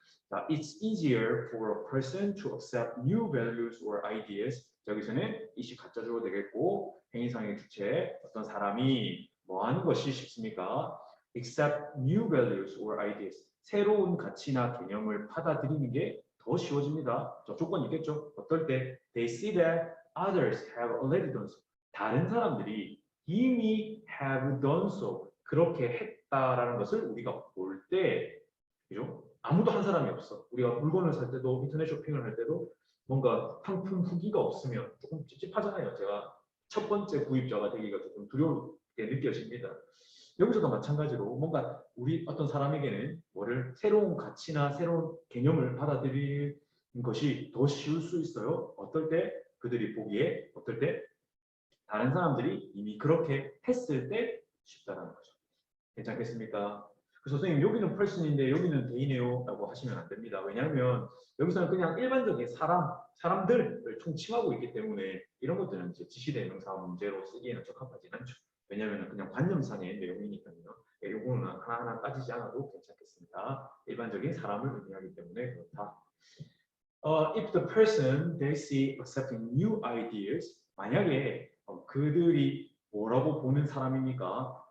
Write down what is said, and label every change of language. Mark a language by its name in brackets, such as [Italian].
[English] 자, it's easier for a person to accept new values or ideas. [Korean] 여기서는 이시 가짜 주어 되겠고 행위상의 주체 어떤 사람이 뭐 하는 것이 쉽습니까? [English] accept new values or ideas. [Korean] 새로운 가치나 개념을 받아들이는 게 더 쉬워집니다. 저 조건이 있겠죠? 어떨 때 [English] they see that others have already done so. [Korean] 다른 사람들이 이미 [English] have done so. [Korean] 그렇게 했다라는 것을 우리가 볼 때, 그죠? 아무도 한 사람이 없어. 우리가 물건을 살 때도 인터넷 쇼핑을 할 때도 뭔가 상품 후기가 없으면 조금 찝찝하잖아요. 제가 첫 번째 구입자가 되기가 조금 두렵게 느껴집니다. 여기서도 마찬가지로 뭔가 우리 어떤 사람에게는 뭐를 새로운 가치나 새로운 개념을 받아들이는 것이 더 쉬울 수 있어요. 어떨 때 그들이 보기에 어떨 때 다른 사람들이 이미 그렇게 했을 때 쉽다는 거죠. 괜찮겠습니까? 그래서 선생님 여기는 person인데 여기는 대이네요 라고 하시면 안 됩니다. 왜냐하면 여기서는 그냥 일반적인 사람들을 총칭하고 있기 때문에 이런 것들은 이제 지시대명사 문제로 쓰기에는 적합하지 않죠. 왜냐하면 그냥 관념상의 내용이니까요. 이거는 하나하나 따지지 않아도 괜찮겠습니다. 일반적인 사람을 의미하기 때문에 그렇다. [English] If the person they see accepting new ideas [Korean] 만약에 그들이 뭐라고 보는 사람입니까?